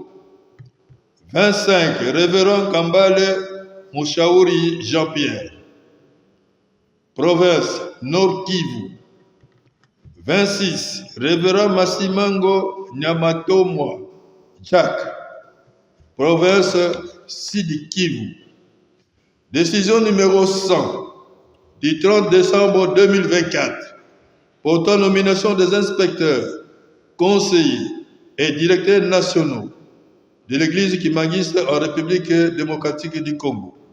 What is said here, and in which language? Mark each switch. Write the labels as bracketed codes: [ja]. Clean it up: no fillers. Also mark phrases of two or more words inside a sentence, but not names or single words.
[fr] 25, Révérend Kambale Mouchaouri Jean-Pierre, province Nord Kivu. 26, Révérend Massimango Nyamatomwa Jacques, province Sud Kivu. Décision numéro 100 du 30 décembre 2024 portant nomination des inspecteurs, conseillers et directeurs nationaux de l'Église kimangiste en République démocratique du Congo.